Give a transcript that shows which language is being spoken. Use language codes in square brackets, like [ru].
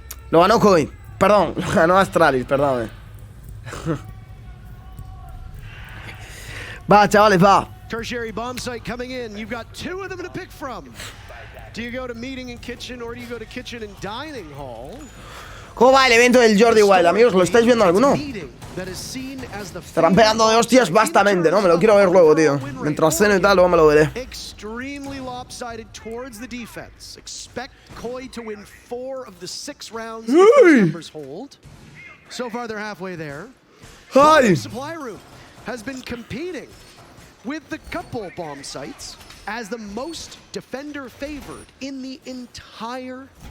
[es] lo ganó Koi. Perdón, lo ganó Astralis, perdón. Va, chavales, va. [en] Tertiary bomb site coming in. You've got 2 of them to pick from. Do you go to meeting and kitchen or do you go to kitchen and dining hall? [es] ¿Cómo va el evento del Jordi Wild, amigos? ¿Lo estáis viendo alguno? Estarán pegando de hostias bastante, ¿no? Me lo quiero ver luego, tío. Mientras ceno y tal, luego me lo veré. [en] Extremely lopsided towards the defense. Expect Koi to win 4 of the 6 rounds if those numbers hold. So far they're halfway there. ¡Ay! Supply room has been competing with the couple bomb sites as the most defender favored in the entire.